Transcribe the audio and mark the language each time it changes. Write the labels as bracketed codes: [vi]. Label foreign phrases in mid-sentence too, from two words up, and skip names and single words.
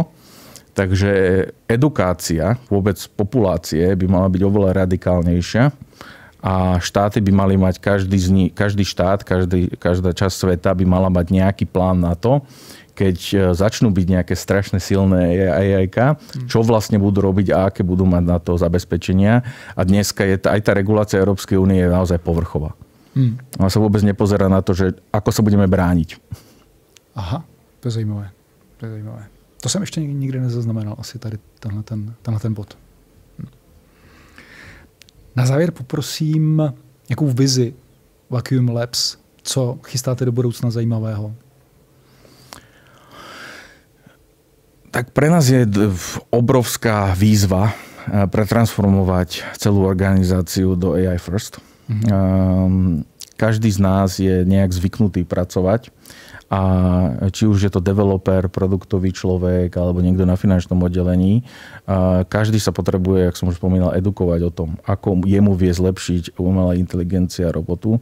[sk] Takže edukácia vôbec populácie by mala byť oveľa radikálnejšia a štáty by mali mať, každý štát, každá časť sveta by mala mať nejaký plán na to, keď začnú byť nejaké strašne silné AI-ka, čo vlastne budú robiť a aké budú mať na to zabezpečenia. A dneska je aj tá regulácia Európskej únie je naozaj povrchová. Ona sa vôbec nepozerá na to, že ako sa budeme brániť. [cs] Aha, to je zajímavé. To jsem ještě nikdy nezaznamenal, asi tady tenhle ten bod. Na závěr poprosím nějakou vizi Vacuum Labs, co chystáte do budoucna zajímavého? [sk] Tak pre nás je obrovská výzva pretransformovať celú organizáciu do [en] AI First. [sk] Každý z nás je nejak zvyknutý pracovať a či už je to developer, produktový človek alebo niekto na finančnom oddelení, každý sa potrebuje, jak som už spomínal, edukovať o tom, ako jemu vie zlepšiť umelá inteligencia robotu.